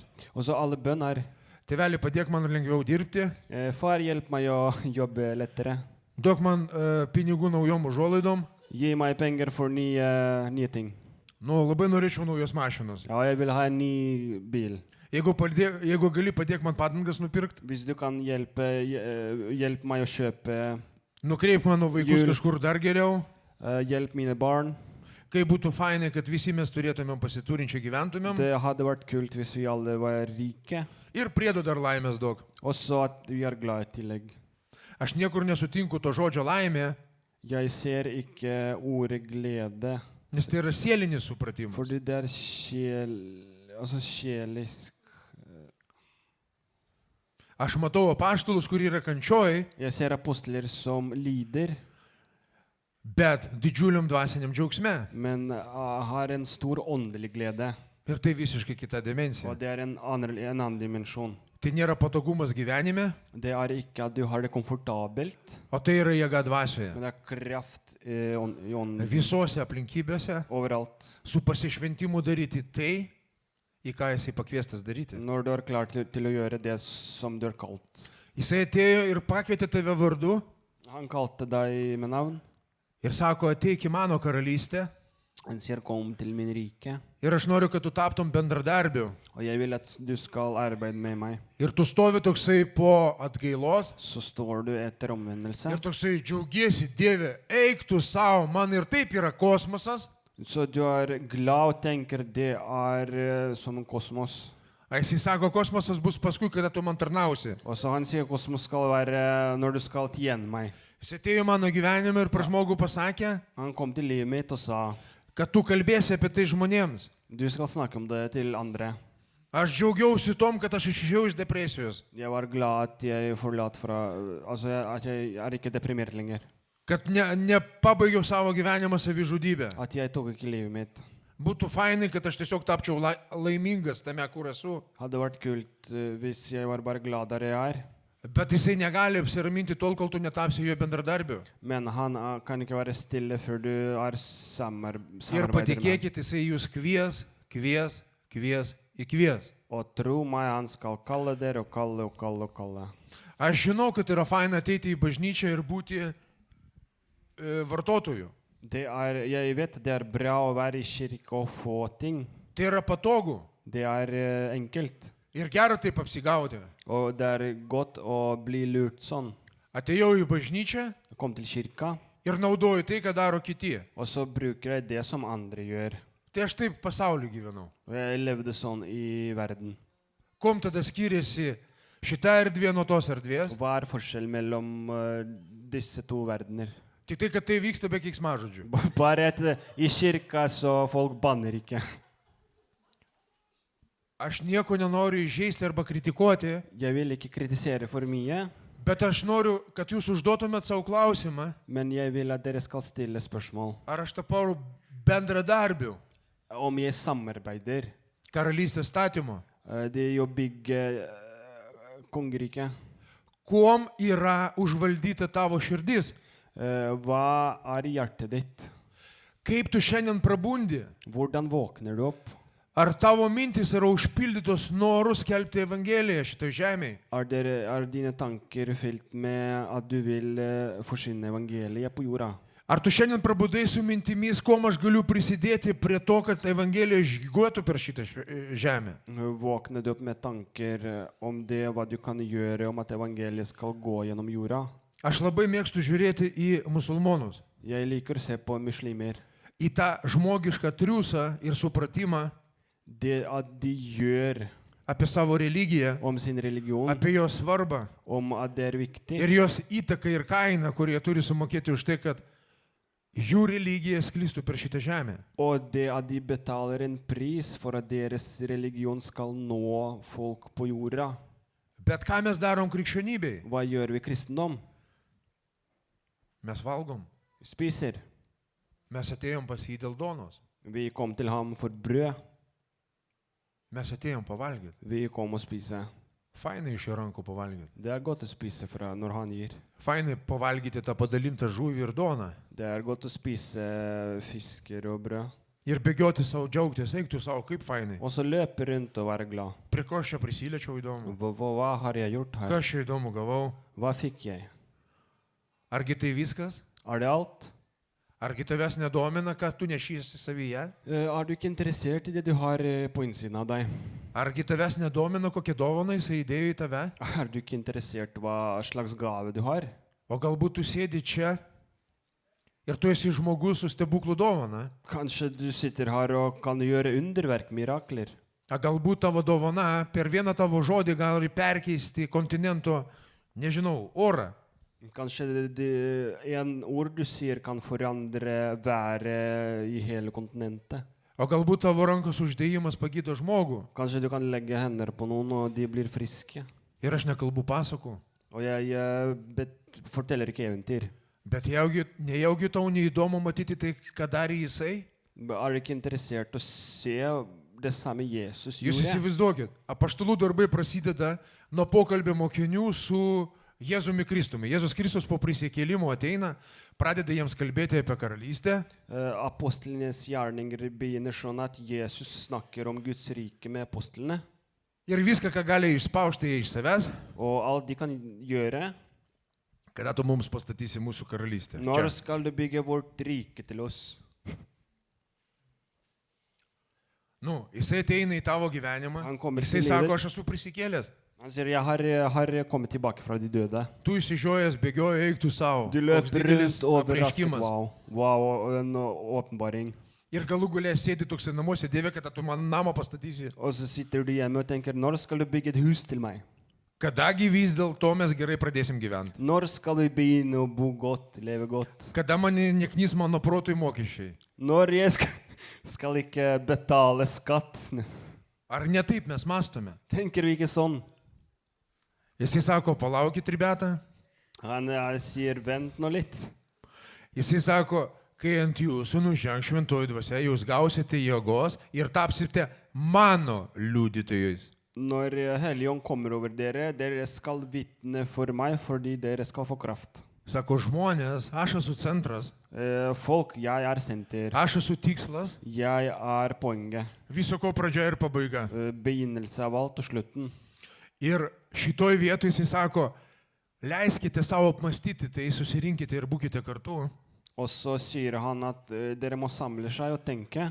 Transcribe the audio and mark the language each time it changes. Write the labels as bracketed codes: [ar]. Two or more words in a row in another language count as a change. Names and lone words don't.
[no] Og så alle bønner. [lt] Tėveli, padėk man lengviau dirbti, [no] Far, hjelp meg å jobbe lettere. [lt] duok man pinigų naujom užuolaidom. [no] Gi meg penger for nye ting. [lt] Nu, labai norėčiau naujos mašinos. [no] Ja, jeg vil ha en ny bil. [lt] Jeigu gali, padėk man padangas nupirkti. [no] Hvis du kan hjelpe meg å kjøpe, [lt] Nukreip mano vaikus [no] Jul. [lt] kažkur dar geriau. [no] hjelp mine barn. [lt] Kaip būtų fainai, kad visi mes turėtumėm pasiturinčią gyventumėm. [no] Det hadde vært kult hvis vi alle var rike. [lt] Ir priedo dar laimės daug. [no] Og så at vi er glad i tillegg. [lt] Aš niekur nesutinku to žodžio laimė, [no] Jeg ser ikke ordet glede, [lt] nes tai yra sielinis supratimas. [no] fordi det er sjelisk. [lt] Aš matau apaštalus, kurie yra kančioj, [no] Jeg ser apostler som lider, [lt] bet didžiuliam dvasiniam džiaugsme. [no] men har en stor åndelig glede. [lt] Ir tai visiškai kita dimensija. [no] Og det er en annen dimensjon. [lt] Tai nėra patogumas gyvenime, [no] Det er ikke at du har det komfortabelt, [lt] o tai yra jėga dvasioje. [no] men det er kraft i ånden [lt] Visose aplinkybėse [no] overalt. [lt] su pasišventimu daryti tai, į ką jisai pakviestas daryti. [no] Når du er klar til å gjøre det som du er kalt. [lt] Jisai atėjo ir pakvietė tave vardu [no] Han kalte deg med navn. [lt] ir sako, ateik į mano karalystę [no] Han sier, kom til min rike, [lt] ir aš noriu, kad tu taptum bendradarbiu. [no] og jeg vil at du skal arbeide med meg. [lt] Ir tu stovi toksai po atgailos [no] Så står du etter omvendelse. [lt] ir toksai džiaugiesi, Dieve, eik tu savo, man ir taip yra kosmosas. [no] Så du er glad og tenker det er som en kosmos. [lt] A jisai sako, kosmosas bus paskui, kada tu man tarnausi. [no] Og så han sier kosmos skal være når du skal tjene meg. [lt] Jis atėjo į mano gyvenimą ir pra žmogų pasakė, [no] Han kom til livet mitt og sa, [lt] kad tu kalbėsi apie tai žmonėms. [no] du skal snakke om det til andre. [lt] Aš džiaugiausi tom, kad aš išėjau iš depresijos. [no] Jeg var glad at jeg forlat fra, altså at jeg er ikke deprimert lenger. [lt] Kad nepabaigiau savo gyvenimą savižudybę. [no] At jeg tok ikke livet mitt. [lt] Būtų fainai, kad aš tiesiog tapčiau laimingas tame, kur esu. [no] Hadde vært kult hvis jeg var bare glad der jeg er. [lt] Bet jisai negali apsiraminti tol, kol tu netapsi jo bendradarbiu. [no] Men han kan ikke være stille før du er [lt] Ir [no] samarbeider med. [lt] patikėkit, jisai jūs kvies. [no] Og tro meg, han skal kalle dere og kalle og kalle og kalle. [lt] Aš žinau, kad yra faina ateiti į bažnyčią ir būti vartotoju. [no] Jeg vet det er bra å være i kirke og få ting. [lt] Tai yra patogu [no] Det er enkelt. [lt] ir gera taip apsigauti. [no] Og det er godt å bli lurt sånn. [lt] Atėjau į bažnyčią [no] Kom til kirka, [lt] ir naudoju tai, ką daro kiti. [no] og så bruker jeg det som andre gjør. [lt] Tai aš taip pasaulyje gyvenau. [no] Og jeg levde sånn i verden. [lt] Kom tada skiriasi šita erdvė nuo tos erdvės? [no] Og hva er forskjell mellom disse to verdener? [lt] Tik tai, kad tai vyksta be keiksmažodžių. [no] Bare at i kirka så folk banner ikke. [lt] Aš nieko nenoriu įžeisti arba kritikuoti, [no] Jeg vil ikke kritisere for mye, [lt] bet aš noriu, kad jūs užduotumėt savo klausimą, [no] men jeg vil at dere skal stille spørsmål. [lt] ar aš tapau bendradarbiu [no] Om jeg samarbeider, [lt] karalystės statymo. [no] det er å bygge kongeriket. [lt] Kuom yra užvaldyta tavo širdis? [no] Hva er i hjertet ditt? [lt] Kaip tu šiandien prabundi? [no] Hvordan våkner du opp? [lt] Ar tavo mintis yra užpildytos norus skelbti Evangeliją šitoj žemėje? [no] Er dine tanker fylt med at du vil forsyne evangeliet på jorda? [lt] Ar tu šiandien prabudai su mintimis, kuom aš galiu prisidėti prie to, kad Evangelija žygiuotų per šitą žemę? [no] Våkner du opp med tanker om det, hva du kan gjøre om at evangeliet skal gå gjennom jorda? [lt] Aš labai mėgstu žiūrėti į musulmonus, [no] Jeg liker å se på muslimer. [lt] į tą žmogišką triūsą ir supratimą [no] Det at de gjør [lt] apie savo religiją, [no] om sin religion, [lt] apie jos svarbą [no] om at det er viktig, [lt] ir jos įtaką ir kainą, kurį jie turi sumokėti už tai, kad jų religija sklistų per šitą žemę. [no] Og det at de betaler en pris for at deres religion skal nå folk på jorda. [lt] Bet ką mes darom krikščionybei? [no] Hva gjør vi i kristendom? [lt] Mes valgom. [no] Vi spiser. [lt] Mes atėjom pas jį dėl donos. [no] Vi kom til ham for brød. [lt] Mes atėjom pavalgyti. [no] Vi kom og spise. [lt] Fainai iš jo rankų pavalgyti. [no] Det er godt å spise fra når han gir. [lt] Fainai pavalgyti tą padalintą žuvį ir doną. [no] Det er godt å spise fisker og brød. [lt] Ir bėgioti savo džiaugtis, eiktų savo, kaip fainai. [no] Og så løpe rundt og være glad. [lt] Prie ko aš čia prisiliečiau įdomu? [no] Hva har jeg gjort her? [lt] Ką aš čia įdomu gavau? [no] Hva fikk jeg? [lt] Argi tai viskas? [no] Er det alt? [lt] Argi tavęs nedomina, ką tu nešysi savyje? [no] Er du ikke interessert i det du har på innsiden av deg? [lt] Argi tavęs nedomina, kokie dovanai jisai įdėjo į tave? [no] Er du ikke interessert hva slags gave du har? [lt] O galbūt tu sėdi čia ir tu esi žmogus su stebuklų dovana? [no] Kanskje du sitter her og kan gjøre underverk, mirakler. [lt] A galbūt tavo dovana per vieną tavo žodį gali perkeisti kontinento, nežinau, orą. [no] Kanskje en ord du sier kan forandre været i hele kontinentet. [lt] O galbūt tavo rankos uždėjimas pagydo žmogų. [no] Kanskje du kan legge hender på noen og de blir friske. [lt] Ir aš nekalbu pasakų. [no] Og jeg forteller ikke eventyr. [lt] Bet nejaugi tau neįdomu matyti tai, ką darė jisai? [no] Er du ikke interessert å se det samme Jesus [lt] Jūs [no] gjorde? [lt] įsivaizduokit, apaštalų darbai prasideda nuo pokalbio mokinių su Jėzumi Kristumi. Jėzus Kristus po prisikėlimo ateina, pradeda jiems kalbėti apie karalystę. [no] Apostlenes gjerninger begynner sånn at Jesus snakker om Guds rike med apostlene. [lt] Ir viską, ką gali išspausti iš savęs, [no] Og alt de kan gjøre. [lt] kada tu mums pastatysi mūsų karalystę. [no] Når [lt] Čia. [no] skal du bygge vårt rike til oss? [lt] Jisai ateina į tavo gyvenimą. [no] Han kommer [lt] Jisai [no] til [lt] sako, [no] livet. [lt] aš esu prisikėlės. [no] Han sier, jeg har kommet tilbake fra de døde. [lt] Tu įsižiojęs, bėgioji, eiktų savo. [no] Du [lt] Koks [no] løper [lt] didelis [no] rundt overrasket. [lt] apreiškimas. [no] Wow, og en åpenbaring. [lt] Ir galų galę sėdi toksai namuose, Dieve, kad tu man namą pastatysi. [no] Og så sitter du hjemme og tenker, når skal du bygge et hus til meg? [lt] Kadagi vis dėlto mes gerai pradėsim gyventi. [no] Når skal vi begynne å bo godt, leve godt? [lt] Kada man neknys mano protui mokesčiai. [no] Når jeg skal ikke betale skatt? [lt] Ar ne taip mes mastome? [no] Tenker vi ikke sånn? [lt] Jisai sako, palaukit, ribeta. [no] Han sier, vent nå litt. [lt] Jisai sako, kai ant jūsų nužengs šventoji dvasia, jūs gausite jėgos ir tapsite mano liudytojais. [no] Når Helligånd kommer over dere, dere skal vitne for meg, fordi dere skal få kraft. [lt] Sako žmonės, aš esu centras, [no] Folk, jeg er senter. [lt] aš esu tikslas, [no] Jeg er poenget. [lt] viso ko pradžia ir pabaiga. [no] Begynnelse av alt og slutten. [lt] Ir šitoj vietoj jisai sako, leiskite savo apmastyti, tai susirinkite ir būkite kartu. [no] Og så sier han at dere må samle seg og tenke.